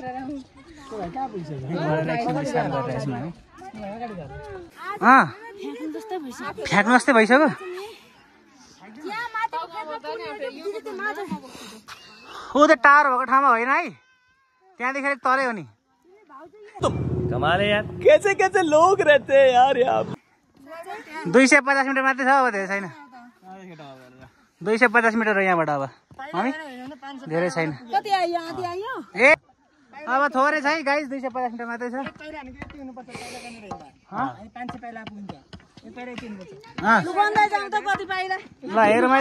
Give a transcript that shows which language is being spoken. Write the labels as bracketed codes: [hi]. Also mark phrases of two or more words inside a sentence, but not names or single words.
[ne] फ्याँक्नु जस्तै भइसक्यो। ऊ त टाढो भएको ठाउँमा होइन है, त्यहाँदेखि अलिक तरै हो नि। [hi] कमाल है यार, कैसे कैसे लोग रहते हैं यार यहाँ। [ne] 250 मिटर मात्रै छ, अब धेरै छैन। 250 मिटर हो यहाँबाट। अब धेरै छैन। ए अब थोरै छ है गाइस, 250 मिटर मात्रै छ। ल हेरौँ है त।